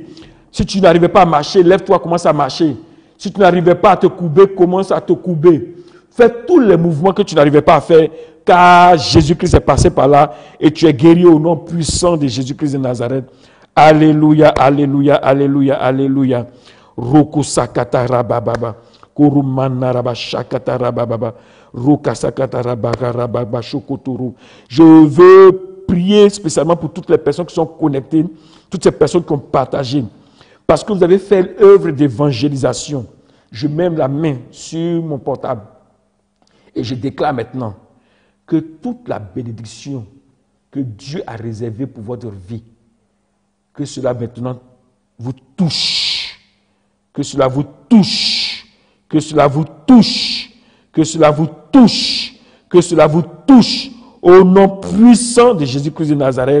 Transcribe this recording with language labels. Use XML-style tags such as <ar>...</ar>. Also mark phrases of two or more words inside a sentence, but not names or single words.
<fr>Si tu n'arrivais pas à marcher, lève-toi, commence à marcher. Si tu n'arrivais pas à te courber, commence à te courber. Fais tous les mouvements que tu n'arrivais pas à faire, car Jésus-Christ est passé par là et tu es guéri au nom puissant de Jésus-Christ de Nazareth. Alléluia, alléluia, alléluia, alléluia. Roku sakata rabababa. Kurumana rabashakata rabababa. Ruka sakata rabababa shokoturu. Je veux prier spécialement pour toutes les personnes qui sont connectées, toutes ces personnes qui ont partagé. Parce que vous avez fait l'œuvre d'évangélisation. Je mets la main sur mon portable et je déclare maintenant que toute la bénédiction que Dieu a réservée pour votre vie, que cela maintenant vous touche, que cela vous touche, que cela vous touche, que cela vous touche, que cela vous touche, au nom puissant de Jésus-Christ de Nazareth.</fr>